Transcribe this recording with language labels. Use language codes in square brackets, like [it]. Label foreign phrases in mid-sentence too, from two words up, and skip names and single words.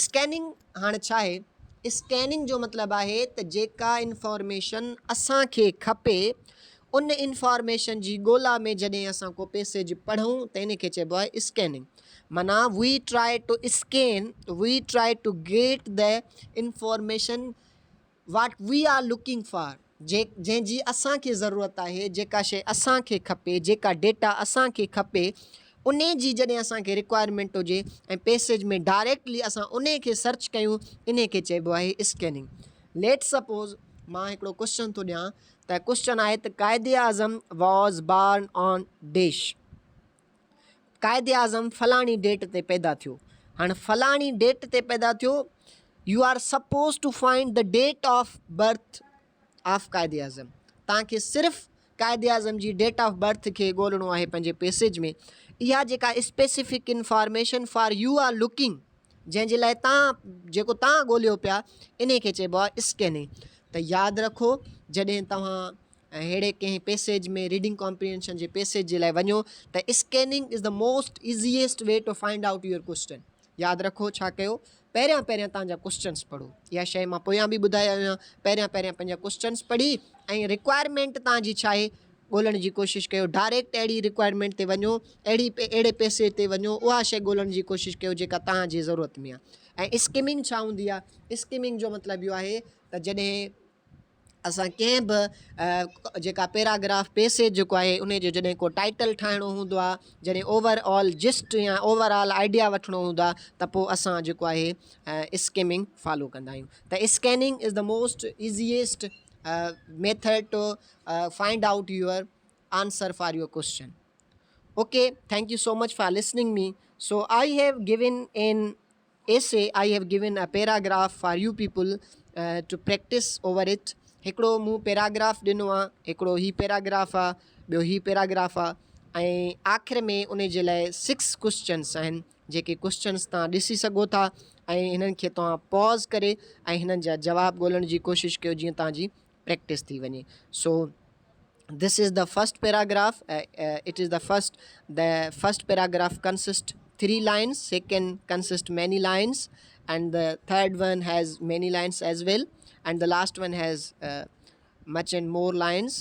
[sd] स्कैनिंग हाणे छा आहे? स्कैनिंग जो मतिलबु आहे त जेका इंफॉर्मेशन असांखे खपे उन इंफॉर्मेशन जी ॻोल्हा में जॾहिं असां को पेसेज पढ़ूं त इन खे चइबो आहे स्कैनिंग। [en] माना we try to scan, we try to get the information what we are looking for, [sd] जंहिंजी असांखे ज़रूरत आहे, जेका शइ असांखे खपे, जेका डेटा असांखे खपे, उन जी जॾहिं असांखे रिक्वायरमेंट हुजे ऐं पेसेज में डायरेक्टली असां उन खे सर्च कयूं, इन खे चइबो आहे स्कैनिंग। [en] let suppose [sd] मां हिकिड़ो क्वेश्चन थो ॾियां त क्वेश्चन आहे त क़ाइदे आज़म [en] was born on dash. [sd] क़ाइदे आज़म फलाणी डेट ते पैदा थियो। हाणे फलाणी डेट ते पैदा थियो, [en] you are suppose to find the date of birth of क़ाइदे आज़म। [sd] तव्हांखे सिर्फ़ु क़ाइदे आज़म जी [en] date of birth [sd] खे ॻोल्हणो आहे पंहिंजे पेसेज में। इहा जेका [en] specific information for you are looking, [sd] जंहिंजे लाइ तव्हां जेको तव्हां ॻोल्हियो पिया, इन खे चइबो आहे स्कैनिंग। त यादि रखो, जॾहिं तव्हां अहिड़े कंहिं पेसेज में [en] reading comprehension [sd] जे पेसेज जे लाइ वञो त [en] scanning is the most easiest way to find out your question. [sd] यादि रखो छा कयो, पहिरियां तव्हांजा क्वेश्चन्स पढ़ो। इहा शइ मां पोयां बि ॿुधायो आहियां, पहिरियां पंहिंजा क्वेश्चन्स पढ़ी ऐं रिक्वायरमेंट तव्हांजी छा आहे ॻोल्हण जी कोशिशि कयो। डायरेक्ट अहिड़ी रिक्वायरमेंट ते वञो, अहिड़े पेसेज ते वञो, उहा शइ ॻोल्हण जी कोशिशि कयो जेका तव्हांजी ज़रूरत में आहे। ऐं स्किमिंग छा हूंदी आहे? स्किमिंग जो मतिलबु इहो आहे त जॾहिं असां कंहिं बि जेका पैराग्राफ पेसेज जेको आहे उन जो जॾहिं को टाइटल ठाहिणो हूंदो आहे, जॾहिं [en] overall gist [sd] या [en] overall idea [sd] वठिणो हूंदो आहे, त पोइ असां जेको आहे स्किमिंग फॉलो कंदा आहियूं। [en] त scanning is the most easiest method to find out your answer for your question. Okay, thank you so much for listening me. So I have given an essay, I have given a paragraph for you people to practice over it. [sd] हिकिड़ो मूं पैराग्राफ ॾिनो आहे, हिकिड़ो ही पैराग्राफ आहे, ॿियो ही पैराग्राफ आहे, ऐं आख़िर में उन जे लाइ 6 क्वेश्चन्स आहिनि, जेके क्वेश्चन्स तव्हां ॾिसी सघो था ऐं हिननि खे तव्हां पॉज़ करे ऐं हिननि जा जवाब ॻोल्हण जी कोशिशि कयो जीअं तव्हांजी प्रैक्टिस थी वञे। [en] सो this is the first paragraph. The first paragraph consists 3 lines, second consists many lines, and the third one has many lines as well, and the last one has much and more lines.